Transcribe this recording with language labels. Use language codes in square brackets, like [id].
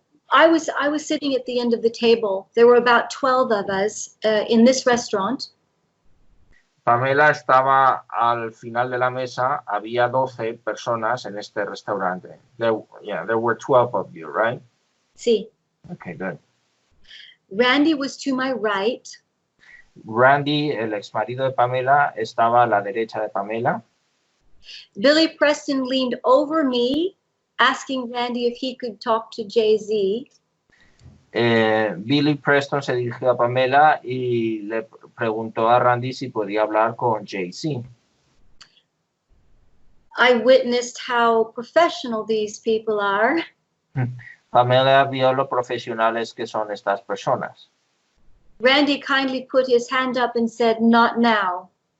[en] I was sitting at the end of the table. There were about 12 of us in this restaurant. [es] Pamela estaba al final de la mesa. Había 12 personas en este restaurante. [en] There were 12 of you, right? [es] Sí. [en] Okay, good. Randy was to my right. [es] Randy, el ex marido de Pamela, estaba a la derecha de Pamela. [en] Billy Preston leaned over me, asking Randy if he could talk to Jay-Z. [es] Billy Preston se dirigió a Pamela y le preguntó a Randy si podía hablar con Jay-Z. [en] I witnessed how professional these people are. [es] Pamela vio lo profesionales que son estas personas. [en] Randy kindly put his hand up and said, "Not now."